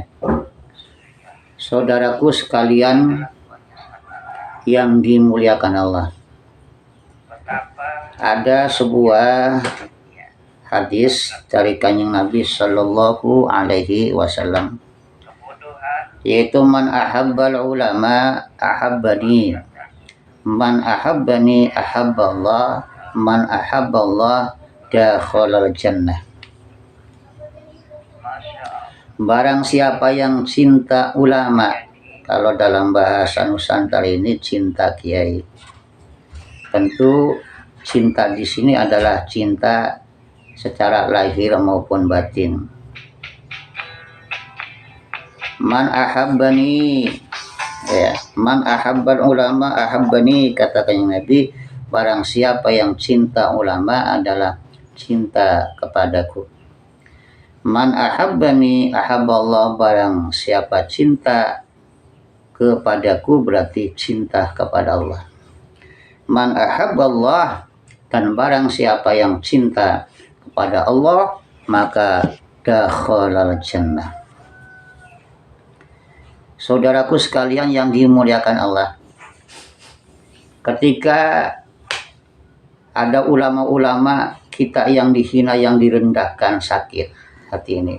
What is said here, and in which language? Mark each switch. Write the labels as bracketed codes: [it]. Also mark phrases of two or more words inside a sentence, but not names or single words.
[id] Saudaraku sekalian yang dimuliakan Allah, ada sebuah hadis dari Kanjeng Nabi [ar] صلى الله عليه وسلم, [id] yaitu [ar] من أحب العلماء أحبني، من أحبني أحب الله، من أحب الله دخل الجنة. [id] Barang siapa yang cinta ulama, kalau dalam bahasa Nusantara ini cinta kiai. Tentu cinta di sini adalah cinta secara lahir maupun batin. [ar] من أحبني, [id] ya, [ar] من أحب العلماء أحبني, [id] katakan Nabi, barang siapa yang cinta ulama adalah cinta kepadaku. [ar] من أحبني أحب الله, [id] barang siapa cinta kepadaku berarti cinta kepada Allah. [ar] من أحب الله, [id] dan barang siapa yang cinta kepada Allah maka [ar] دخل الجنة. [id] Saudaraku sekalian yang dimuliakan Allah, ketika ada ulama-ulama kita yang dihina, yang direndahkan, sakit hati ini.